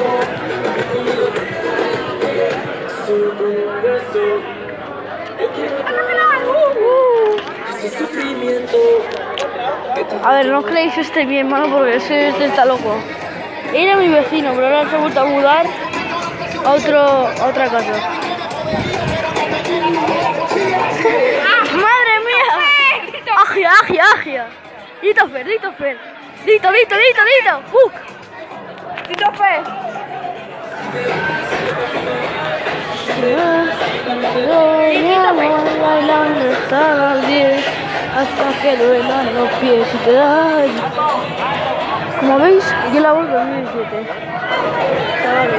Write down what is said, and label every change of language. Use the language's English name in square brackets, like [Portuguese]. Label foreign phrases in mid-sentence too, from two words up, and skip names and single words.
[Spanish] A ver, no creéis que esté bien, mano, porque este está loco. Era mi vecino, pero ahora se ha vuelto a mudar a otra casa. ¡Madre mía! ¡Agia, agia, agia! Dito Fer, Dito Fer. Dito, Dito, Dito, Dito. ¡Buc! ¡Dito Fer! Bailando hasta las 10, hasta que duelan los pies y te da. Como veis, yo la voy 2017. Chavales.